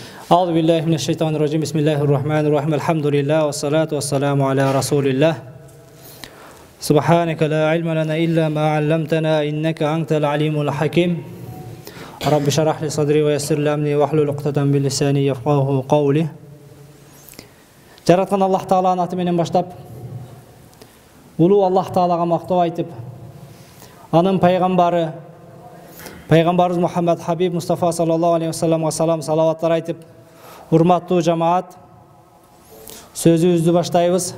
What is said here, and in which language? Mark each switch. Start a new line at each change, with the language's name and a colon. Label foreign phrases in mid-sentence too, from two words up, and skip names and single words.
Arabic: أعوذ بالله من الشيطان الرجيم بسم الله الرحمن الرحيم الحمد لله والصلاة والسلام على رسول الله سبحانك لا علم لنا إلا ما علمتنا إنك أنت العليم الحكيم رب اشرح لي صدري ويسر لي أمري واحلل عقدة من لساني يفقهوا قولي.
Kyrgyz: Жараткан Аллах Тааланын аты менен баштап, улуу Аллах Таалага мактоо айтып, анын пайгамбарыбыз Мухаммад Хабиб Мустафа
Arabic: صلى الله عليه وسلم
Kyrgyz: салам салаваттар айтып, урматтуу жамаат, сөзүбүздү баштайбыз.